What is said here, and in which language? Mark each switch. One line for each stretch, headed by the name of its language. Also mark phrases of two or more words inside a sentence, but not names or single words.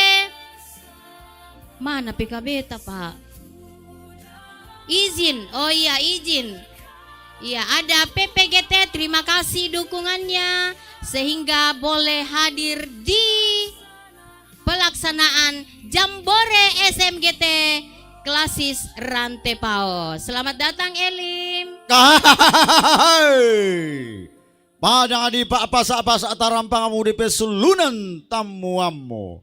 Indonesian: Mana PKB Pak? Izin, oh iya izin. Iya ada PPGT, terima kasih dukungannya sehingga boleh hadir di pelaksanaan Jambore SMGT Klasis Rantepao. Selamat datang Elim.
Toraja-Sa'dan: Padang adi pa apa atarampang amu di pesulunan tamuammo.